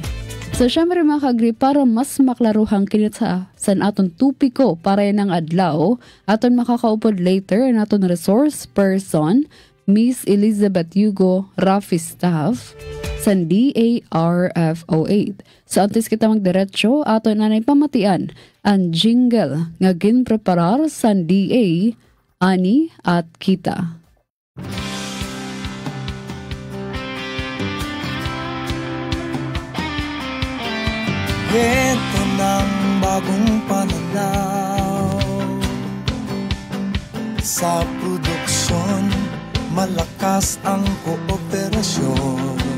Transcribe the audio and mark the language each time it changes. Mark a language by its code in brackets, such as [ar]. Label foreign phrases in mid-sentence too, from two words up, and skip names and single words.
[war] So syempre mga ka-agree, para mas maklaruhang kinit sa aton tupiko para ng adlaw, aton makakaupod later ang aton resource person, Miss Elizabeth Hugo Rafi Staff, sa DARFO8. So antes kita magdiretso, ato nanay pamatian ang jingle nga ginpreparar sa DA, ani at kita. [tl] Ito ng bagong pananaw sa produksyon, malakas ang kooperasyon.